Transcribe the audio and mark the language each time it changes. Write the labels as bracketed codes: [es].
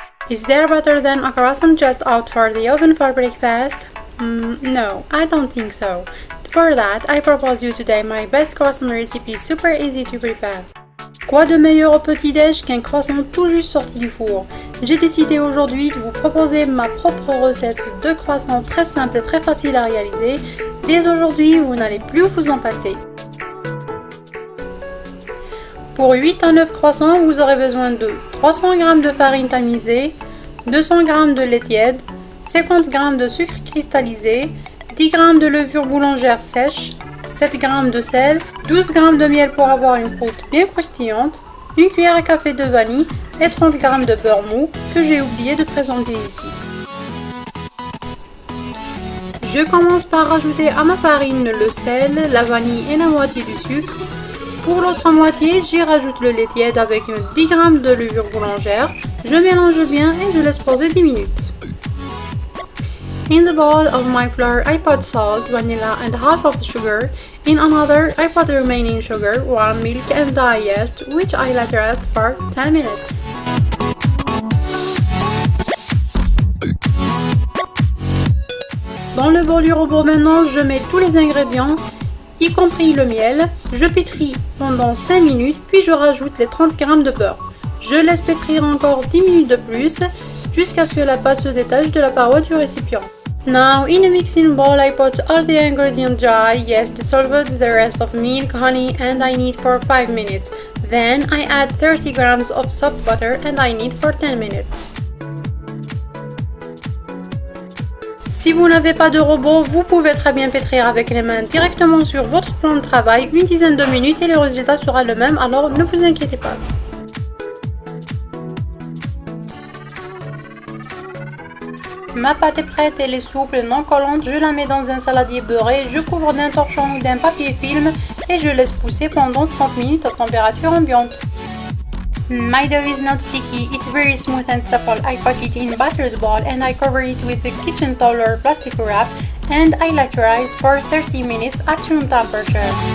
[en] Is there better than a croissant just out for the oven for breakfast? No, I don't think so. For that, I propose you today my best croissant recipe super easy to prepare. [fr] Quoi de meilleur au petit-déj qu'un croissant tout juste sorti du four? J'ai décidé aujourd'hui de vous proposer ma propre recette de croissant très simple et très facile à réaliser. Dès aujourd'hui, vous n'allez plus vous en passer. Pour 8 à 9 croissants, vous aurez besoin de 300 g de farine tamisée, 200 g de lait tiède, 50 g de sucre cristallisé, 10 g de levure boulangère sèche, 7 g de sel, 12 g de miel pour avoir une croûte bien croustillante, une cuillère à café de vanille et 30 g de beurre mou que j'ai oublié de présenter ici. Je commence par rajouter à ma farine le sel, la vanille et la moitié du sucre. Pour l'autre moitié, j'y rajoute le lait tiède avec 10 g de levure boulangère. Je mélange bien et je laisse poser 10 minutes. [en] In the bowl of my flour, I put salt, vanilla and half of the sugar. In another, I put the remaining sugar, warm milk and dry yeast, which I let rest for 10 minutes. [fr] Dans le bol du robot maintenant, je mets tous les ingrédients, y compris le miel. Je pétris pendant 5 minutes, puis je rajoute les 30 g de beurre. Je laisse pétrir encore 10 minutes de plus, jusqu'à ce que la pâte se détache de la paroi du récipient. [en] Now, in a mixing bowl, I put all the ingredients dry, yes, dissolved, the rest of milk, honey, and I knead for 5 minutes. Then I add 30 g of soft butter and I knead for 10 minutes. [fr] Si vous n'avez pas de robot, vous pouvez très bien pétrir avec les mains directement sur votre plan de travail une dizaine de minutes et le résultat sera le même, alors ne vous inquiétez pas. Ma pâte est prête, elle est souple, non collante, je la mets dans un saladier beurré, je couvre d'un torchon ou d'un papier film et je laisse pousser pendant 30 minutes à température ambiante. [en] My dough is not sticky, it's very smooth and supple. I put it in buttered bowl and I cover it with a kitchen towel or plastic wrap and I let rise for 30 minutes at room temperature.